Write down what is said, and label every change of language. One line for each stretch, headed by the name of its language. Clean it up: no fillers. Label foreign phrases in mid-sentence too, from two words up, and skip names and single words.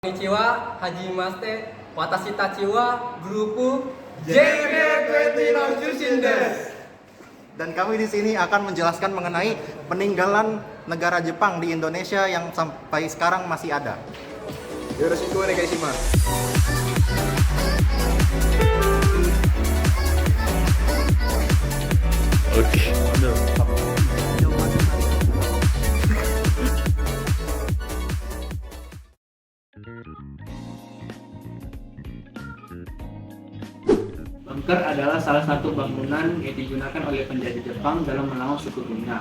Japanese: こんにちは、はじめまして、私たちは、グループJK20の受信です.
Indonesian: Dan kami di sini akan menjelaskan mengenai peninggalan negara Jepang di Indonesia yang sampai sekarang masih ada.
Japanese: よろしくお願いします.
Indonesian: Oke. Bunker adalah salah satu bangunan yang digunakan oleh penjajah Jepang dalam melawan suku Bunga.